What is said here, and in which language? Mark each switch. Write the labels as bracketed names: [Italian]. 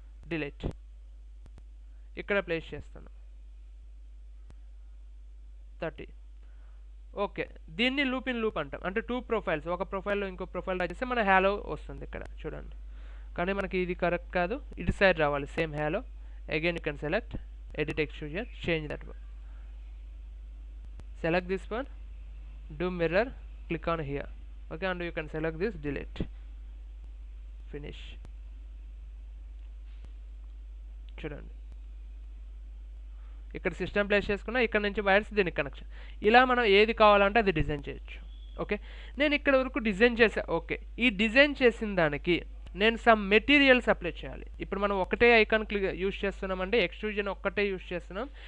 [Telugu] Delete, ఇక్కడ place చేస్తాను 30. Okay, దీన్ని లూప్ ఇన్ లూప్ అంటాం. అంటే 2 ప్రొఫైల్స్, ఒక ప్రొఫైల్లో ఇంకో ప్రొఫైల్ డ్రా చేస్తే మన హ్యాలో వస్తుంది ఇక్కడ చూడండి. కానీ మనకి ఇది కరెక్ట్ కాదు, ఇటు సైడ్ రావాలి same hello. [English] Again you can select edit extrusion, change that one, select this one, do mirror, click on here. Okay, and you can select this, delete, finish. [Telugu] చూడండి ఇక్కడ సిస్టమ్ ప్లేస్ చేసుకున్నా, ఇక్కడ నుంచి wires దీనికి connection. ఇలా మనం ఏది కావాలంటే అది డిజైన్ చేయొచ్చు. ఓకే, నేను ఇక్కడ వరకు డిజైన్ చేసా. ఓకే, ఈ డిజైన్ చేసిన దానికి నేను సమ్ మెటీరియల్స్ అప్లై చేయాలి. ఇప్పుడు మనం ఒకటే ఐకాన్ యూస్ చేస్తున్నామంటే ఎక్స్ట్రూజన్ ఒక్కటే యూస్ చేస్తున్నాం.